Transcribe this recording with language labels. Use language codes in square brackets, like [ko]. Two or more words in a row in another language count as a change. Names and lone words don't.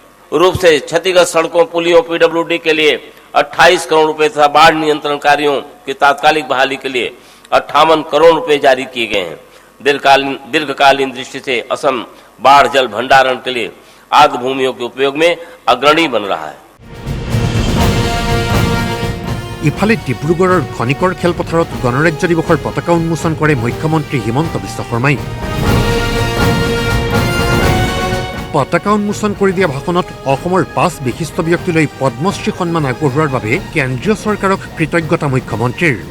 [hi] रूप से क्षतिग्रस्त सड़कों, पुलियों, PWD के लिए 28 करोड़ रुपए तथा बाढ़ नियंत्रण कार्यों की तात्कालिक बहाली के लिए 58 करोड़ रुपए जारी किए गए हैं। दीर्घकालीन दृष्टि से असम बाढ़ जल भंडारण के लिए आर्द्र भूमियों के उपयोग में अग्रणी बन रहा है। [as] ইফালে ডিব্ৰুগড়ৰ খনিকৰ খেলপথাৰত গণৰাজ্য দিৱসৰ পতাকা উন্মোচন কৰে মুখ্যমন্ত্ৰী হিমন্ত বিশ্ব শৰ্মাই। পতাকা উন্মোচন কৰি দিয়া ভাষণত অসমৰ 5 বিশিষ্ট ব্যক্তিলৈ পদ্মশ্ৰী সন্মান আগবঢ়োৱাৰ বাবে কেন্দ্ৰীয় চৰকাৰক কৃতজ্ঞতা মুখ্যমন্ত্ৰীৰ।